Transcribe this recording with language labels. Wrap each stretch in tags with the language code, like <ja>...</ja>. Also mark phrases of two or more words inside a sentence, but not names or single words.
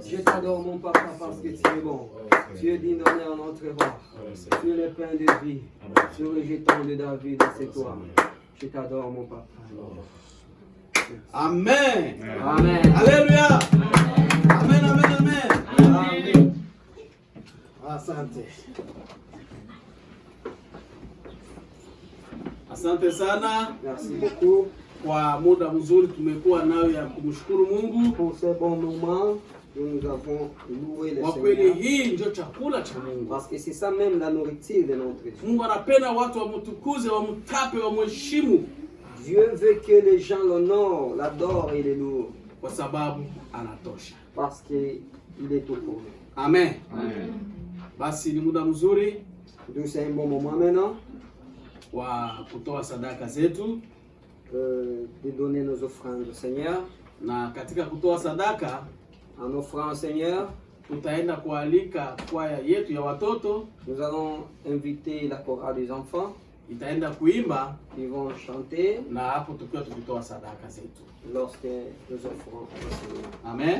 <fr>t'adore mon papa parce que tu es bon. Tu es digne d'honneur notre roi. Tu es le pain de vie. Tu es le jeton de David, c'est toi. Je t'adore mon papa. Amen. Amen. Alléluia. Amen, amen, amen. Amen.</fr> <sw>Asante. Asante sana.</sw> <fr>Merci beaucoup</fr> <sw>kwa muda mzuri tumekuwa nayo ya kumshukuru Mungu.</sw> <fr>Pour ce bon moment que nous avons loué le</fr> <sw>Kwa kweli</sw> <fr>Seigneur.</fr> <sw>hii ndio chakula cha Mungu.</sw> <fr>Parce que c'est ça même la nourriture de notre Dieu.</fr> <sw>Mungu anapenda watu wamtukuze, wamtape, wamheshimu.</sw> <fr>Dieu veut que les gens l'honorent, l'adorent et le louent.</fr> <sw>Kwa sababu anatosha.</sw> <fr>Parce qu'il est tout pour nous. Amen. Amen.</fr> <sw>Basi ni muda mzuri</sw> <fr>Donc c'est un bon moment maintenant</fr> <sw>wa kutoa sadaka zetu.</sw> <fr>De donner nos offrandes au Seigneur.</fr> <sw>Na katika kutoa sadaka,</sw> <fr>en offrant au Seigneur,</fr> <sw>tutaenda kualika kwaya yetu ya watoto.</sw> <fr>Nous allons inviter la chorale des enfants.</fr> <sw>Itaenda kuimba.</sw> <fr>Ils vont chanter.</fr> <sw>Na hapo tukiwa tukitoa sadaka zetu.</sw> <fr>Lorsque nous offrons au Seigneur. Amen.</fr>